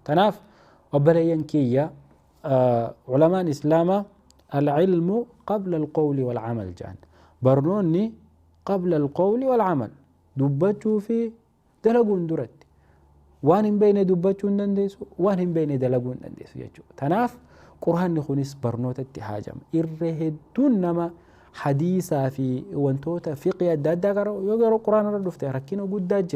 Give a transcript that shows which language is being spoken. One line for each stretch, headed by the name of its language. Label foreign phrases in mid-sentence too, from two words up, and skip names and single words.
Oromo: Tanaaf obboleeyyan kiyya ulamaan islaamaa
Arabic: العلم قبل القول والعمل
Oromo: jedhan barnoonni
Arabic: قبل القول والعمل
Oromo: dubbachuu fi dalaguun duratti waan hin beekne dubbachuu hin dandeessu waan hin beekne dalaguu hin dandeessu jechuudha. Tanaaf quraanni kunis barnootatti haajama irra hedduun nama hadiisaa fi wantoota fiqii adda addaa yoo garuu quraana irra dhufte rakkina guddaa jira.